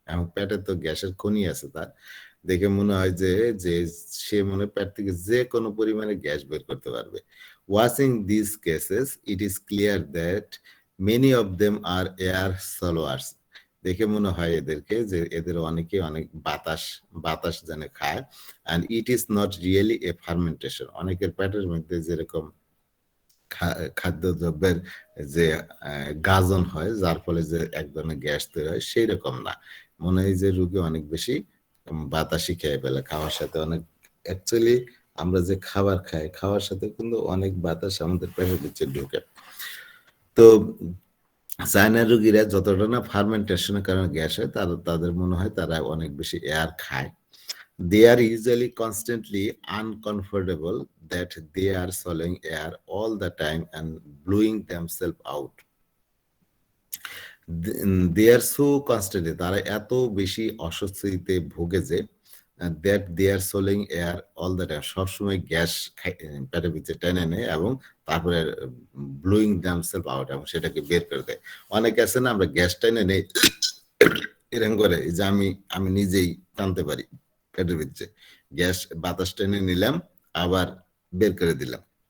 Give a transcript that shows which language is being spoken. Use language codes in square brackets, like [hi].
[bn] এবং পেটে তো গ্যাসের খনি আছে, তার দেখে মনে হয় যে যে সে মনে পেট থেকে যে কোনো পরিমাণে গ্যাস বের করতে পারবে। [en] Watching these cases, it is clear that many of them are air swallowers. [bn] দেখে মনে হয় এদেরকে যে এদের অনেকে অনেক বাতাস যেন খায়, [en] and it is not really a fermentation. [bn] অনেকের পেটের মধ্যে যেরকম খাদ্যদ্রব্যের যে গাজন হয়, যার ফলে যে এক ধরনের গ্যাস তৈরি হয়, সেই রকম না, মনে হয় যে রোগী অনেক বেশি বাতাসই খেয়ে ফেলে, খাওয়ার সাথে অনেক, অ্যাকচুয়ালি আমরা যে খাবার খাই, খাওয়ার সাথে কিন্তু অনেক বাতাস আমাদের পেটের ভিতরে ঢোকে। তো চায়না রোগীরা যতটা না ফার্মেন্টেশনের কারণে গ্যাস হয়, তাদের মনে হয় তারা অনেক বেশি এয়ার খায়। [en] They are usually constantly uncomfortable that they are swallowing air all the time and blowing themselves out. They are so constantly, [bn] তারা এত বেশি অস্বস্তিতে ভোগে যে [en] that they are swallowing air all the time, [bn] সবসময় গ্যাস পেটের ভিতরে টেনে নেয় এবং তারপরে [en] blowing themselves out, [bn] এবং সেটাকে বের করে দেয়। অনেকে আছে না, আমরা গ্যাস টেনে নেই এরকম করে, যে আমি নিজেই টানতে পারি, পেটের ভিতরে গ্যাস বাতাস টেনে নিলাম আবার বের করে দিলাম।